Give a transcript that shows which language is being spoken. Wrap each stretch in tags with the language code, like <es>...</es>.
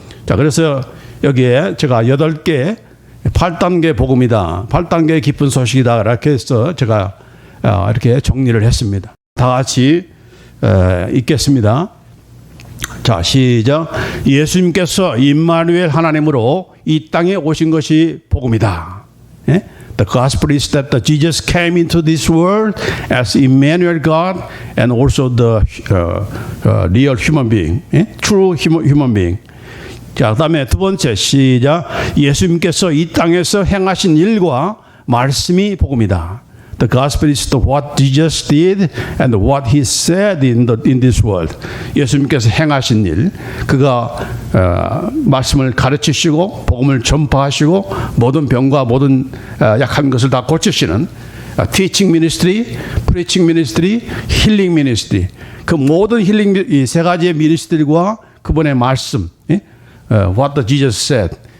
<ko>자, 그래서 여기에 제가 8개 8단계 복음이다, 8단계 기쁜 소식이다 이렇게 해서 제가 이렇게 정리를 했습니다. 다 같이 읽겠습니다. 자, 시작. 예수님께서 임마누엘 하나님으로 이 땅에 오신 것이 복음이다. 예?</ko> <en>The gospel is that Jesus came into this world as Emmanuel God and also the real human being, true human being.</en> <ko>자, 그다음에 두 번째 시작. 예수님께서 이 땅에서 행하신 일과 말씀이 복음이다.</ko> <en>The gospel is the what Jesus did and what he said in this world.</en> <ko>예수님께서 행하신 일, 그가 말씀을 가르치시고 복음을 전파하시고 모든 병과 모든 약한 것을 다 고치시는</ko> <en>teaching ministry, preaching ministry, healing ministry.</en> <ko>그 모든 힐링 이 세 가지의 미니스트리와 그분의 말씀,</ko> <en>what the Jesus said.</en>